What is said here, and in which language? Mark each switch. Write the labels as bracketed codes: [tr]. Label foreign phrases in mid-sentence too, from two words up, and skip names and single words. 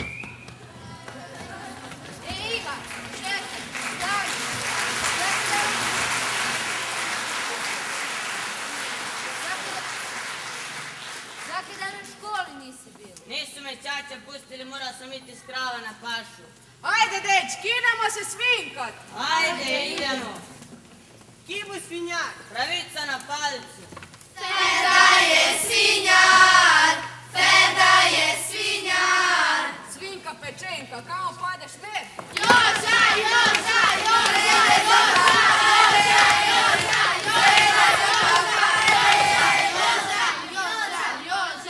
[hr] Iva, čekaj, daj, Zaki dan u školi nisi bila? Nisu me ćaća pustili, morao sam iti s krava na pašu. Ajde, dečki, idemo se svinkat. Ajde, idemo. Kibu svinjar. Pravica na palicu. Feda je svinjar, Feda je svinjar. Svinka pečenka, kamo padeš med? Joža, Joža, Joža, Joža, Joža, Joža, Joža, Joža.